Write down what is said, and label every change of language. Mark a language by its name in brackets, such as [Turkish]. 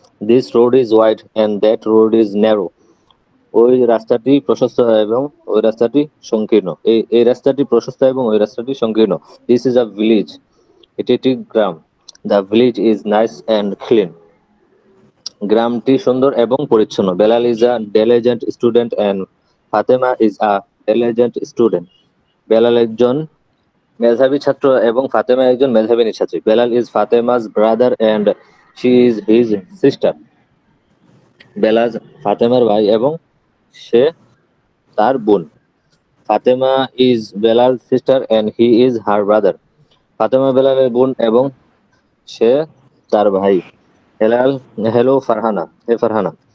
[English] This road is wide and that road is narrow. [Bangla] ওই রাস্তাটি প্রশস্ত এবং ওই রাস্তাটি সংকীর্ণ। এই রাস্তাটি প্রশস্ত এবং ওই রাস্তাটি সংকীর্ণ। [English] This is a village. [Bangla] এটি একটি গ্রাম। [English] The village is nice and clean. [Bangla] গ্রামটি সুন্দর এবং পরিচ্ছন্ন। [English] Belal is a diligent student and Fatima is a diligent student. [Bangla] Belal একজন মেধাবী ছাত্র এবং ফাতেমা একজন মেধাবী ছাত্রী। [English] Belal is Fatima's brother and she is his sister. [Bangla] Belal ফাতেমার ভাই এবং সে তার বোন। [English] Fatema is Belal's sister and he is her brother. [Bangla] Fatema বেলালের বোন এবং সে তার ভাই। [English] Hello Farhana. Hey Farhana.